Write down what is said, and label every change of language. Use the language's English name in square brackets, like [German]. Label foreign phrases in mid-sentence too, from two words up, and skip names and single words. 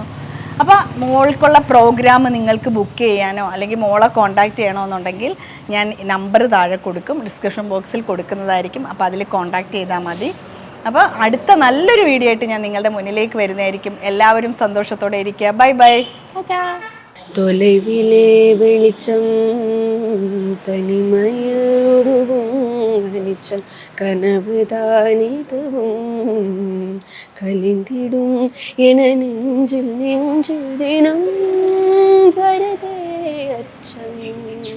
[Malayalam] അപ്പോൾ മോൾക്കുള്ള പ്രോഗ്രാം നിങ്ങൾക്ക് ബുക്ക് ചെയ്യാനോ അല്ലെങ്കിൽ മോളെ കോൺടാക്റ്റ് ചെയ്യണോ എന്നുണ്ടെങ്കിൽ ഞാൻ നമ്പർ താഴെ കൊടുക്കും, [English] description boxil [Malayalam] കൊടുക്കുന്നതായിരിക്കും. അപ്പോൾ അതിൽ കോൺടാക്റ്റ് ചെയ്താൽ മതി. അപ്പോൾ അടുത്ത നല്ലൊരു വീഡിയോ ആയിട്ട് ഞാൻ നിങ്ങളുടെ മുന്നിലേക്ക് വരുന്നതായിരിക്കും. എല്ലാവരും സന്തോഷത്തോടെ ഇരിക്കുക. [English] bye bye. [Tamil] தொலைவிலே வெளிச்சம் தனிமையில் உருவும் அனிச்சம் கனவுதானிதுவும் கலிந்திடும் என நெஞ்சில் தினம் வருதே அச்சம்.